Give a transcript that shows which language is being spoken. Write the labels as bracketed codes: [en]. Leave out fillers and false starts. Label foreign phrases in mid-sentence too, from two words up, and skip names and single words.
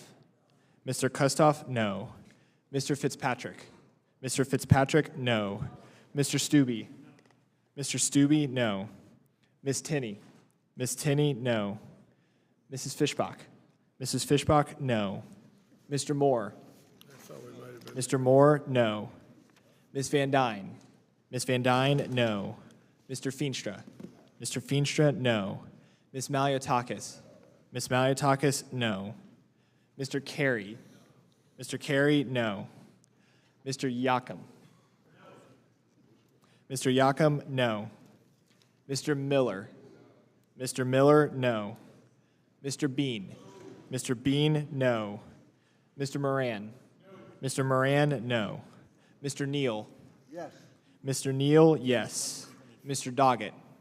[en] Mr. Kustoff, no. Mr. Fitzpatrick? Mr. Fitzpatrick, no. Mr. Stubbe? Mr. Stubbe, no. Ms. Tinney? Ms. Tinney, no. Mrs. Fishbach? Mrs. Fishbach, no. Mr. Moore? Mr. Moore, no. Ms. Van Dyne? Ms. Van Dyne, no. Mr. Feenstra? Mr. Feenstra, no. Ms. Maliotakis? Ms. Maliotakis, no. Mr. Carey? Mr. Carey, no. Mr. Yakum? Mr. Yakum, no. Mr. Miller? Mr. Miller, no. Mr. Bean? Mr. Bean, no. Mr. Moran? Mr. Moran, no. Mr. Neal? Yes. Mr. Neal, yes. Mr. Doggett?